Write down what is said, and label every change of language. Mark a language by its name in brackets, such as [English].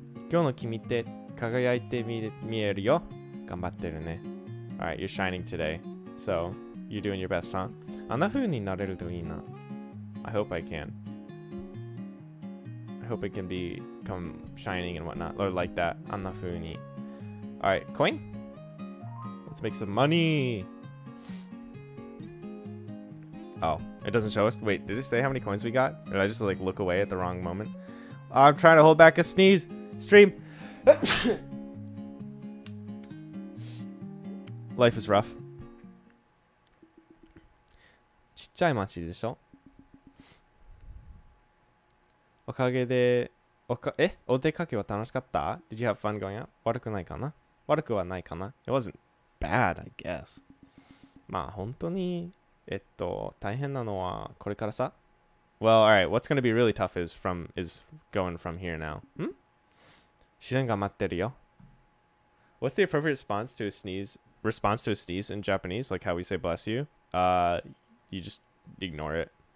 [Japanese] 今日の君って輝いて見えるよ。頑張ってるね。 [English] Alright, you're shining today. So, you're doing your best, huh? [Japanese] あんな風になれるといいな。 [English] I hope I can. I hope it can become shining and whatnot. Or like that. [Japanese] あんな風に. [English] Alright, coin? Let's make some money. Oh, it doesn't show us. Wait, did it say how many coins we got? Or did I just like look away at the wrong moment? I'm trying to hold back a sneeze. Stream. Life is rough. [Japanese] ちっちゃい町でしょ。おかげでお出かけは楽しかった? [English] Did you have fun going out? [Japanese] 悪くないかな?悪くはないかな? [English] It wasn't bad, I guess. [Japanese] まあ本当に大変なのはこれからさ。 [English] Well, alright, what's going to be really tough is going from here now. [Japanese] 自然が待ってるよ. [English] What's the appropriate response to a sneeze in Japanese? Like how we say bless you? You just ignore it.